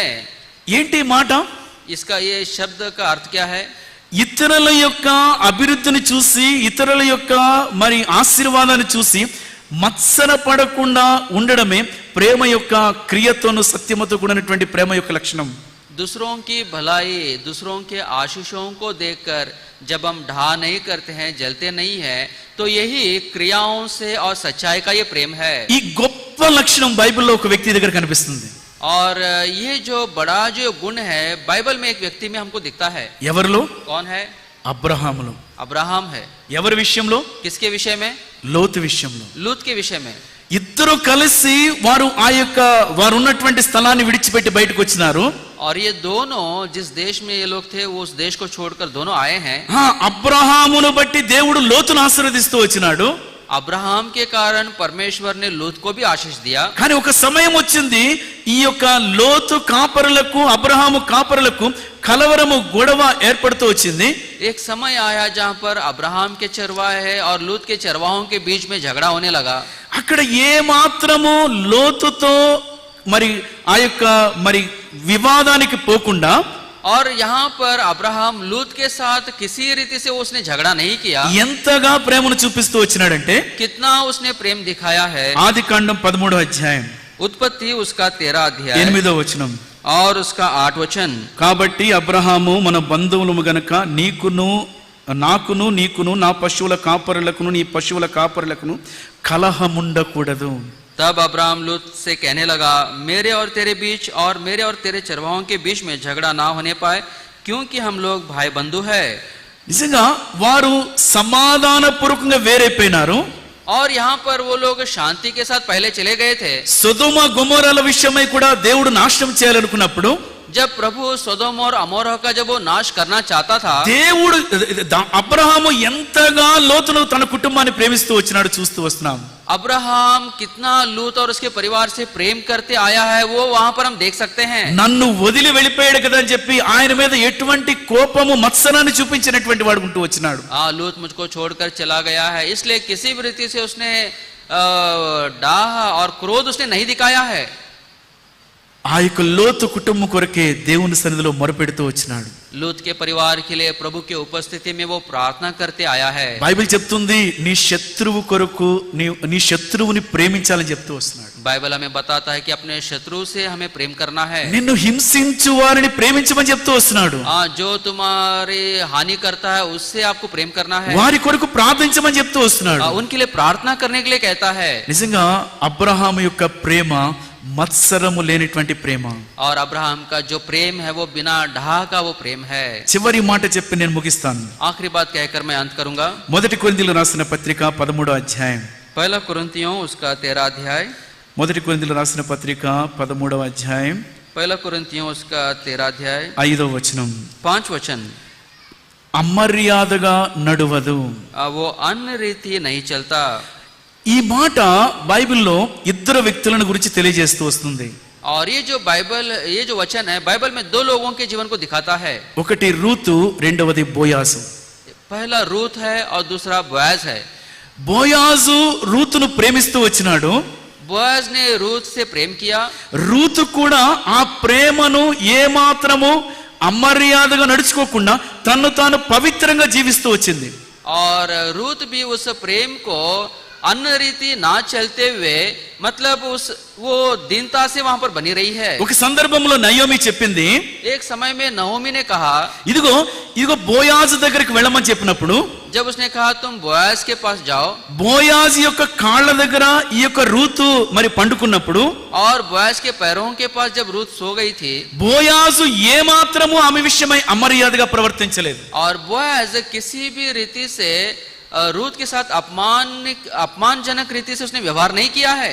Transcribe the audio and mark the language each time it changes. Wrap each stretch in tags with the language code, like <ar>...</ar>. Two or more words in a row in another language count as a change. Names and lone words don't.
<te>ఏంటి మాట?</te> <hi>इसका ये शब्द का अर्थ क्या है.</hi> <te>ఇతరుల యొక్క అభివృద్ధిని చూసి, ఇతరుల యొక్క మరి ఆశీర్వాదాన్ని చూసి మత్సరపడకుండా ఉండడమే ప్రేమ యొక్క క్రియతోను సత్యముతో కూడినటువంటి ప్రేమ యొక్క లక్షణం.</te> <hi>दूसरों की भलाई, दूसरों के आशीषों को देखकर जब हम ढा नहीं करते हैं, जलते नहीं है, तो यही क्रियाओं से और सच्चाई का ये प्रेम है.</hi> <te>ఈ గొప్ప లక్షణం బైబిల్లో ఒక వ్యక్తి దగ్గర కనిపిస్తుంది.</te> <hi>और ये जो बड़ा जो गुण है बाइबल में एक व्यक्ति में हमको दिखता है.</hi> <te>ఎవరిలో?</te> <hi>कौन है.</hi> <te>అబ్రహాములో.</te> <hi>अब्राहम है.</hi> <te>ఎవరి విషయంలో?</te> <hi>किसके विषय में.</hi> <te>లోతు విషయంలో.</te> <hi>लूत के विषय में.</hi> <te>ఇద్దరు కలిసి వారు ఉన్నటువంటి స్థలాన్ని విడిచిపెట్టి బయటకు వచ్చినారు.</te> <hi>और ये दोनों जिस देश में ये लोग थे वो उस देश को छोड़कर दोनों आए हैं.</hi> <te>అబ్రహామును బట్టి దేవుడు లోతును ఆశీర్వదిస్తూ వచ్చినాడు.</te> <hi>अब्राहम के कारण परमेश्वर ने लूत को भी आशीष दिया.</hi> <te>కానీ ఒక సమయం వచ్చింది, ఈ యొక్క లోతు కాపరులకు అబ్రహాము కాపరులకు కలవరము గొడవ ఏర్పడుతూ వచ్చింది.</te> <hi>एक समय आया जहां पर अब्राहम के चरवाहे हैं और लूत के चरवाहों के बीच में झगड़ा होने लगा.</hi> <te>అక్కడ ఏ మాత్రము లోతుతో మరి ఆ యొక్క మరి వివాదానికి పోకుండా,</te> <hi>और यहाँ पर अब्राहम लूत के साथ किसी रीति से उसने झगड़ा नहीं किया.</hi> <te>ఎంతగా ప్రేమను చూపిస్తూ వచ్చినాడంటే,</te> <hi>कितना उसने प्रेम दिखाया है.</hi> <te>ఆదికాండం 13వ అధ్యాయం</te> <hi>उत्पत्ति उसका 13 अध्याय</hi> <te>8వ వచనం.</te> <hi>और उसका 8 वचन.</hi> <te>కాబట్టి అబ్రహాము మన బంధువులము గనక నాకును నీకును నా పశువుల కాపరులకును నీ పశువుల కాపరులకును కలహముండకూడదు.</te> <hi>तब अब्राहम लूत से कहने लगा, मेरे और तेरे बीच और मेरे और तेरे चरवाहों के बीच में झगड़ा ना होने पाए, क्योंकि हम लोग भाई बंधु है.</hi> <te>నిజంగా వారు సమాధానపూర్వకంగా వేరైపోయినారు.</te> <hi>और यहाँ पर वो लोग शांति के साथ पहले चले गए थे.</hi> <te>సొదొమ గొమొర్రాల విషయమై కూడా దేవుడు నాశనం చేయాలనుకున్నప్పుడు,</te> <hi>जब प्रभु सोदोम और अमोरा का जब वो नाश करना चाहता था,</hi> <te>దేవుడు అబ్రహాము ఎంతగా లోతును తన కుటుంబాన్ని ప్రేమిస్తూ వచ్చినాడు చూస్తూ వస్తున్నాం.</te> <hi>अब्राहम कितना लूत और उसके परिवार से प्रेम करते आया है वो वहां पर हम देख सकते हैं.</hi> <te>నన్ను వదిలి వెళ్ళిపోయాడు కదా అని చెప్పి ఆయన మీద ఎటువంటి కోపము మత్సరాన్ని చూపించినటువంటి వాడు ఉంటూ వచ్చినాడు.</te> <hi>लूत मुझको छोड़कर चला गया है, इसलिए किसी भी रीति से उसने डाह और क्रोध उसने नहीं दिखाया है.</hi> <te>ఆ యొక్క లోతు కుటుంబం కొరకే దేవుని సన్నిధిలో మొరపెడుతూ వచ్చినాడు.</te> <hi>लूत के परिवार के लिए प्रभु की उपस्थिति में वो प्रार्थना करते आया है.</hi> <te>బైబిల్ చెప్తుంది, నీ శత్రువు కొరకు నీ శత్రువుని ప్రేమించాలని చెప్తూ వస్తున్నాడు.</te> <hi>बाइबल हमें बताता है कि अपने शत्रु से हमें प्रेम करना है.</hi> <te>నిన్ను హింసించు వారిని ప్రేమించమని చెప్తూ వస్తున్నాడు.</te> <hi>जो तुम्हारी हानि करता है उससे आपको प्रेम करना है.</hi> <te>వారి కొరకు ప్రార్థించమని చెప్తూ వస్తున్నాడు.</te> <hi>उनके लिए प्रार्थना करने के लिए कहता है.</hi> <te>నిజంగా అబ్రహాము యొక్క ప్రేమ మత్సరము లేనిటువంటి ప్రేమ.</te> <hi>और अब्राहम का जो प्रेम है वो बिना ढाह का वो प्रेम है.</hi> <te>చివరి మాట చెప్పి నేను ముగిస్తాను.</te> <hi>आखिरी बात कहकर मैं अंत करूंगा.</hi> <te>మొదటి కొరింథీయులకు రాసిన పత్రిక 13వ అధ్యాయం.</te> <hi>पहला कुरिन्थियों उसका 13 अध्याय.</hi> <te>మొదటి కొరింథీయులకు రాసిన పత్రిక 13వ అధ్యాయం</te> <hi>पहला कुरिन्थियों उसका 13 अध्याय</hi> <te>5వ వచనం.</te> <hi>5 वचन.</hi> <te>అమర్యాదగా నడువదు.</te> <hi>वो अन्य रीति नहीं चलता.</hi> <te>ఈ మాట బైబిల్లో ఇద్దరు వ్యక్తులను గురించి తెలియజేస్తూ వస్తుంది.</te> <hi>और ये जो वचन है बाइबल में दो लोगों के जीवन को दिखाता है.</hi> <te>ఒకటి రూతు, రెండవది బోయాజు.</te> <hi>पहला रूत है और दूसरा बोआज है.</hi> <te>బోయాజు రూతును ప్రేమిస్తూ వచ్చినాడు.</te> <hi>बोआज ने रूत से प्रेम किया.</hi> <te>రూతు కూడా ఆ ప్రేమను ఏమాత్రము అమర్యాదగా నడుచుకోకుండా తన్ను తాను పవిత్రంగా జీవిస్తూ వచ్చింది.</te> <hi>और रूत भी उस प्रेम को अन्य रीति ना चलते हुए मतलब वो दीनता से वहां पर बनी रही है.</hi> <te>ఒక సందర్భంలో నయోమి చెప్పింది,</te> <hi>एक समय में नहोमी ने कहा,</hi> <te>ఇదిగో బోయాజు దగ్గరికి వెళ్ళమని చెప్పినప్పుడు,</te> <hi>जब उसने कहा तुम बोआज के पास जाओ,</hi> <te>బోయాజు యొక్క కాళ్ళ దగ్గర ఈ యొక్క రూతు మరి పండుకున్నప్పుడు,</te> <hi>और बोआज के पैरों के पास जब रूत सो गई थी,</hi> <te>బోయాజు ఏమాత్రము ఆమె విషయమై అమర్యాదగా ప్రవర్తించలేదు.</te> <hi>और बोआज किसी भी रीति से रूत के साथ अपमानजनक रीति से उसने व्यवहार नहीं किया है.</hi>